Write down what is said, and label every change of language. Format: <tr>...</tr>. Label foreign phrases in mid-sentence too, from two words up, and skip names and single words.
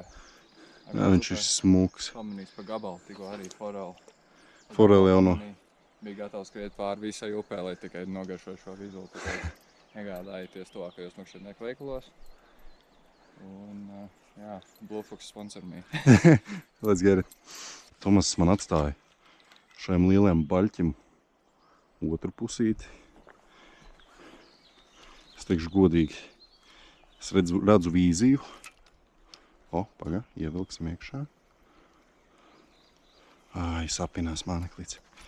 <lv>Jā, viņš ir smūks. Pamanīs pa gabalu, tikko arī foreli. Foreli jau no. Bija gatavs skriet pāri visai upē, lai tikai nogaršoju šo vizulu. Tikai iegādājieties tuvākajos makšķernieku veikalos. Un, jā,</lv> <en>Bluefox sponsor me. Let's get it.</en> <lv>Tomas man atstāja šajam lielajam baļķim otru pusīti. Es teikšu godīgi. Es redzu vīziju. O, paga, ievilksim iekšā. Ai, sapinās māneklīts.</lv>